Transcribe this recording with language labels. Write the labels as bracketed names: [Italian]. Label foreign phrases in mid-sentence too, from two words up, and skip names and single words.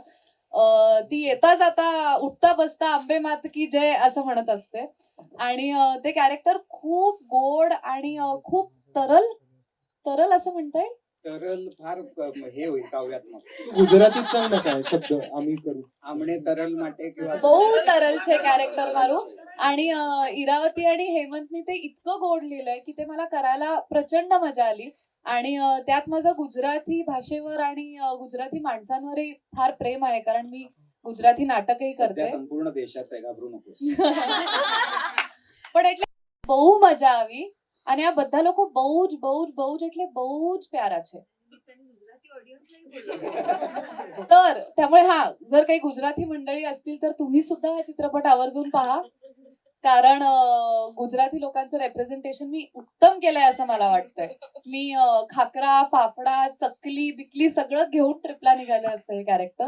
[Marathi] ती येता जाता उठता बसता आंबे मात की जय असं म्हणत असते. आणि ते कॅरेक्टर खूप गोड आणि खूप तरल असं म्हणता येईल. तरल फार हे होईल काव्यात्मक. तू गुजरातीत सांग ना काय शब्द आम्ही करू. [Gujarati] આમણે તરલ માટે किंवा બહુ તરલ છે कॅरेक्टर મારું [Marathi] आणि इरावती आणि हेमंतनी ते इतकं गोड लिहिलंय की ते मला करायला प्रचंड मजा आली आणि त्यात माझं गुजराती भाषेवर आणि गुजराती माणसांवरही फार प्रेम आहे कारण मी गुजराती नाटकही सध्या करते संपूर्ण देशाचं आहे, घाबरू नकोस. [Gujarati] પણ એટલે બહુ મજા આવી અને આ બધા લોકો બહુ જ એટલે બહુ જ પ્યારા છે [Marathi] तर त्यामुळे हा जर काही गुजराती मंडळी असतील तर तुम्ही सुद्धा हा चित्रपट आवर्जून पहा कारण गुजराती लोकांचं रेप्रेझेंटेशन मी उत्तम केलंय असं मला वाटतंय. मी खाकरा फाफडा चकली बिकली सगळं घेऊन ट्रिपला निघालं असं हे कॅरेक्टर.